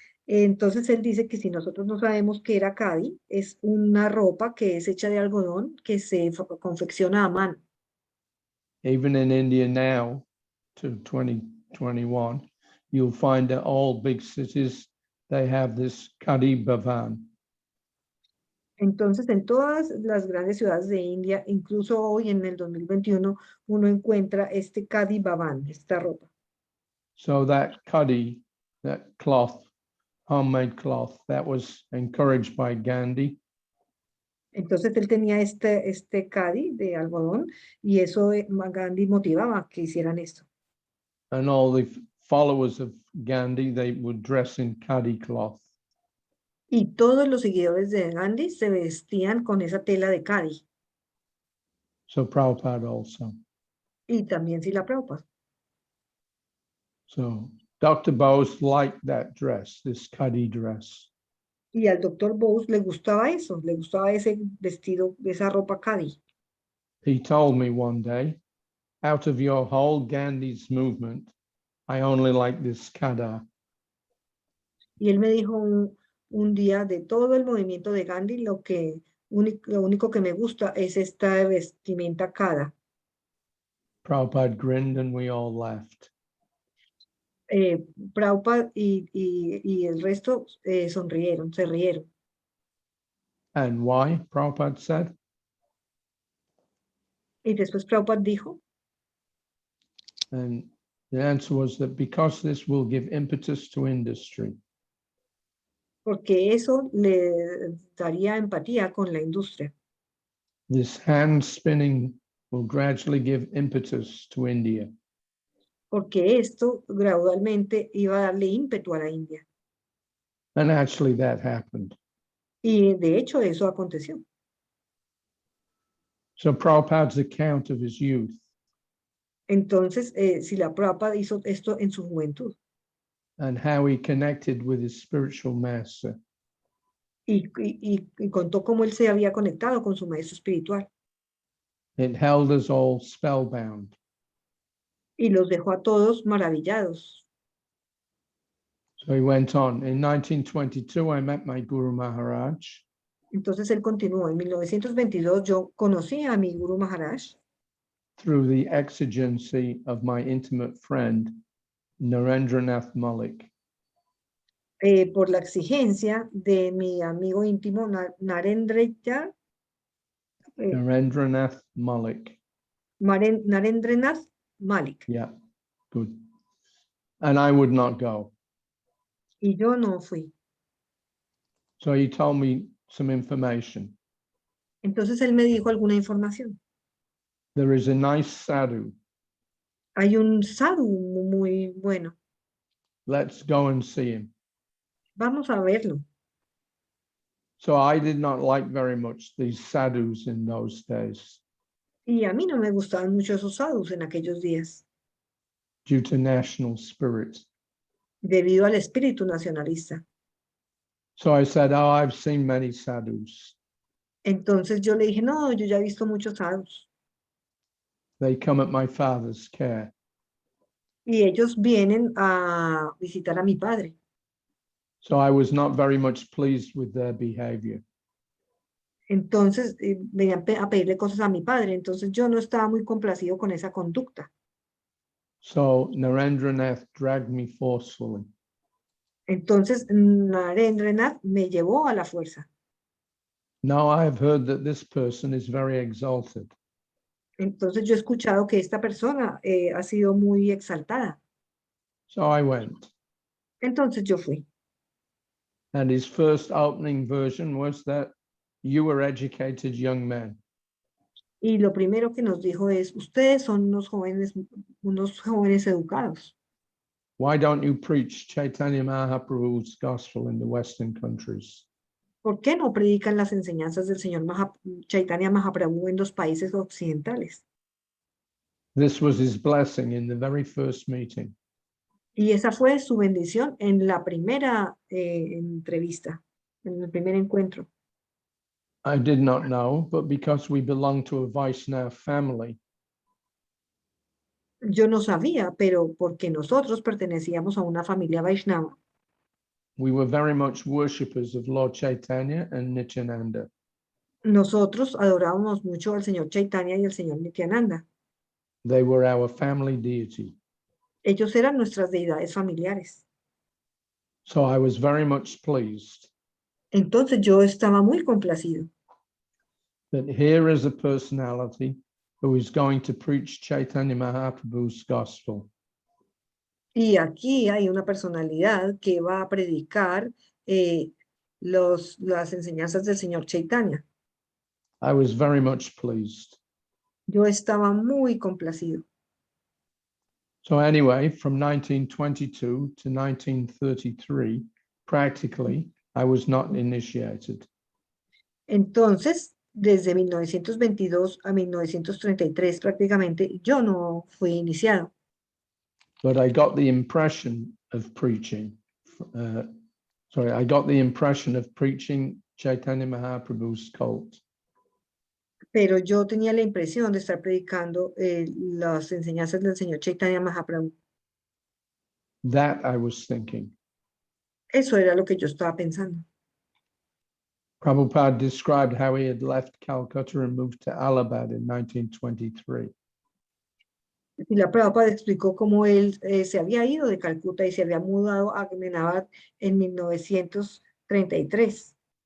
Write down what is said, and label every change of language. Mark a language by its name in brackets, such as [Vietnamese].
[Spanish] Entonces él dice que si nosotros no sabemos qué era Cadi, es una ropa que es hecha de algodón que se confecciona a mano. [English] Even in India now, to 2021, you'll find that all big cities, they have this khadi bhavan. [Spanish] Entonces, en todas las grandes ciudades de India, incluso hoy en el 2021, uno encuentra este Khadi Bhavan, esta ropa. [English] So that khadi, that cloth, homemade cloth, that was encouraged by Gandhi. [Spanish] Entonces, él tenía este Khadi de algodón y eso Gandhi motivaba que hicieran esto. [English] And all the followers of Gandhi, they would dress in khadi cloth. [Spanish] Y todos los seguidores de Gandhi se vestían con esa tela de Khadi. [English] So Prabhupada also. [Spanish] Y también Srila Prabhupada. [English] So Dr. Bose liked that dress, this khadi dress. [Spanish] Y al doctor Bose le gustaba eso, le gustaba ese vestido, esa ropa Khadi. [English] He told me one day, out of your whole Gandhi's movement, I only like this khada. [Spanish] Y él me dijo un día, de todo el movimiento de Gandhi, lo único que me gusta es esta vestimenta Khada. [English] Prabhupada grinned and we all laughed. [Spanish] Prabhupada y el resto sonrieron, se rieron. [English] And why? Prabhupada said, [Spanish] Y después Prabhupada dijo, [English] and the answer was that because this will give impetus to industry. [Spanish] porque eso le daría empatía con la industria. [English] This hand spinning will gradually give impetus to India. [Spanish] Porque esto gradualmente iba a darle ímpetu a la India. [English] And actually that happened. [Spanish] Y de hecho eso aconteció. [English] So Prabhupada's account of his youth [Spanish] Entonces, Srila Prabhupada hizo esto en su juventud. [English] and how he connected with his spiritual master. [Spanish] Y contó cómo él se había conectado con su maestro espiritual. [English] It held us all spellbound. [Spanish] Y los dejó a todos maravillados. [English] So he went on. In 1922, I met my Guru Maharaj. [Spanish] Entonces él continuó. En 1922 yo conocí a mi Guru Maharaj [English] Through the exigency of my intimate friend, Narendranath Malik. [Spanish] Por la exigencia de mi amigo íntimo Narendranath [English] Narendranath Malik. [Spanish] Narendranath Malik. [English] Yeah, good. And I would not go. [Spanish] Y yo no fui. [English] So he told me some information. [Spanish] Entonces él me dijo alguna información. [English] There is a nice sadhu. [Spanish] Hay un sadhu muy bueno. [English] Let's go and see him. [Spanish] Vamos a verlo. [English] So I did not like very much these sadhus in those days [Spanish] Y a mí no me gustaban mucho esos sadhus en aquellos días, [English] due to national spirit. [Spanish] debido al espíritu nacionalista. [English] So I said, oh, I've seen many sadhus. [Spanish] Entonces yo le dije, no, yo ya he visto muchos sadhus. [English] They come at my father's care. [Spanish] Y ellos vienen a visitar a mi padre. [English] So I was not very much pleased with their behavior. [Spanish] Entonces venían a pedirle cosas a mi padre. Entonces yo no estaba muy complacido con esa conducta. [English] So Narendranath dragged me forcefully. [Spanish] Entonces Narendranath me llevó a la fuerza. [English] Now I have heard that this person is very exalted. [Spanish] Entonces yo he escuchado que esta persona ha sido muy exaltada. [English] So I went. [Spanish] Entonces yo fui. [English] And his first opening version was that you were educated young men. [Spanish] Y lo primero que nos dijo es, ustedes son unos jóvenes educados. [English] Why don't you preach Chaitanya Mahaprabhu's gospel in the Western countries? [Spanish] ¿Por qué no predican las enseñanzas del Señor Chaitanya Mahaprabhu en los países occidentales? [English] This was his blessing in the very first meeting. [Spanish] Y esa fue su bendición en la primera entrevista, en el primer encuentro. [English] I did not know, but because we belong to a Vaishnava family, [Spanish] Yo no sabía, pero porque nosotros pertenecíamos a una familia Vaishnava, [English] we were very much worshippers of Lord Chaitanya and Nityananda. [Spanish] nosotros adorábamos mucho al señor Chaitanya y al señor Nityananda. [English] They were our family deity. [Spanish] Ellos eran nuestras deidades familiares. [English] So I was very much pleased [Spanish] Entonces yo estaba muy complacido [English] that here is a personality who is going to preach Chaitanya Mahaprabhu's gospel. [Spanish] y aquí hay una personalidad que va a predicar las enseñanzas del señor Chaitanya. [English] I was very much pleased. [Spanish] Yo estaba muy complacido. [English] So anyway, from 1922 to 1933, practically, I was not initiated. [Spanish] Entonces, desde 1922 a 1933 prácticamente, yo no fui iniciado. [English] But I got the impression of preaching. I got the impression of preaching Chaitanya Mahaprabhu's cult. [Spanish] Pero yo tenía la impresión de estar predicando las enseñanzas del señor Chaitanya Mahaprabhu. [English] That I was thinking. [Spanish] Eso era lo que yo estaba pensando. [English] Prabhupada described how he had left Calcutta and moved to Allahabad in 1923. [Spanish] Y la Prabhupada explicó cómo él se había ido de Calcuta y se había mudado a Ahmedabad en 1933.